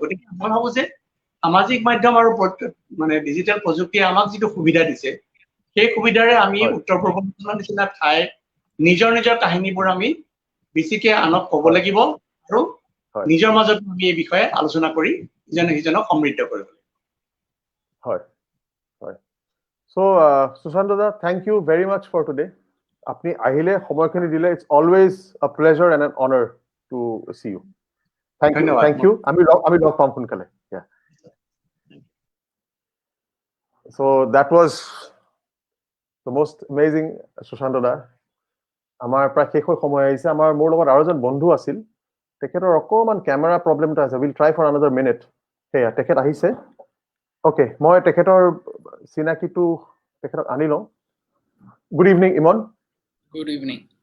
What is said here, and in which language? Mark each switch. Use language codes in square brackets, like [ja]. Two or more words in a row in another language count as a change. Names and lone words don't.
[as] গতিকে মই ভাবোঁ যে সামাজিক মাধ্যম আৰু মানে ডিজিটেল প্ৰযুক্তিয়ে আমাক যিটো সুবিধা দিছে, সেই সুবিধাৰে আমি উত্তৰ পূৰ্বাঞ্চলৰ নিচিনা ঠাইৰ নিজৰ কাহিনীবোৰ আমি বেছিকে আনক ক'ব লাগিব, আৰু নিজৰ মাজত আমি এই বিষয়ে আলোচনা কৰি ইজনে সিজনক সমৃদ্ধ কৰিব লাগিব। হয় হয়। [en] So Sushant Dada, thank you very much for today. [as] আপনি আহিলে সময়খিনি দিলে, [en] it's always a pleasure and an honor to see you. Thank you. [as] আমি লগ পাম সোনকালে। Yeah. [en] So that was the most amazing Sushant Dada. [as] আমাৰ প্ৰায় শেষ হৈ সময় আহিছে। মোৰ লগত আৰু এজন বন্ধু আছিল, তেখেতৰ অকণমান [en] camera problem [as] এটা আছে। [en] Will try for another minute. [as] সেয়া তেখেত আহিছে। অ'কে, মই তেখেতৰ চিনাকিটো তেখেতক আনি লওঁ। [en] Good evening ইমন। Good evening.